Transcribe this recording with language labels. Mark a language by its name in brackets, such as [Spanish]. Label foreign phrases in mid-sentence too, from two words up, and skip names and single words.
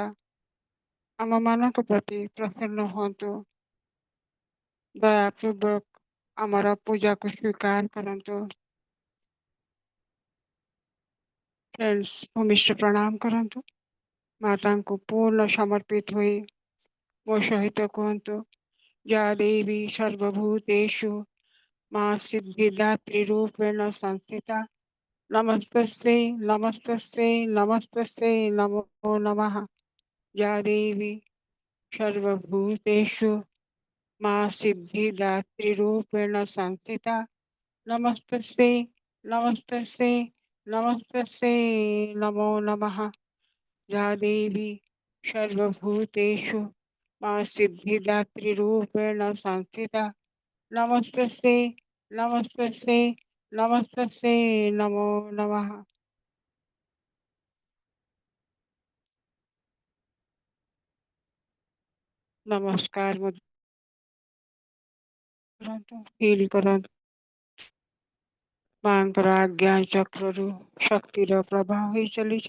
[Odia] ଆମମାନଙ୍କ ପ୍ରତି ପ୍ରସନ୍ନ ହୁଅନ୍ତୁ। ଦୟାପୂର୍ବକ ଆମର ପୂଜାକୁ ସ୍ୱୀକାର କରନ୍ତୁ। ଫ୍ରେଣ୍ଡସ୍, ଭୂମିଷ୍ଠ ପ୍ରଣାମ କରନ୍ତୁ। ମାତାଙ୍କୁ ପୂର୍ଣ୍ଣ ସମର୍ପିତ ହୋଇ ମୋ ସହିତ କୁହନ୍ତୁ, [Sanskrit] या देवी सर्वभूतेषु मां सिद्धिदात्रीरूपेण संस्थिता नमस्तस्यै नमस्तस्यै नमस्तस्यै नमो नमः। या देवी सर्वभूतेषु मां सिद्धिदात्रीरूपेण संस्थिता नमस्तस्यै नमस्तस्यै नमस्तस्यै नमो नमः। या देवी सर्वभूतेषु मां सिद्धिदात्रीरूपेण संस्थिता नमस्तस्यै नमस्तस्यै नमस्तस्यै नमो नमः। [Odia] नमस्कार କରନ୍ତୁ, ଫିଲ୍ କରନ୍ତୁ ମାଙ୍କର ଆଜ୍ଞା ଚକ୍ରରୁ ଶକ୍ତିର ପ୍ରବାହ ହୋଇ ଚାଲିଛି।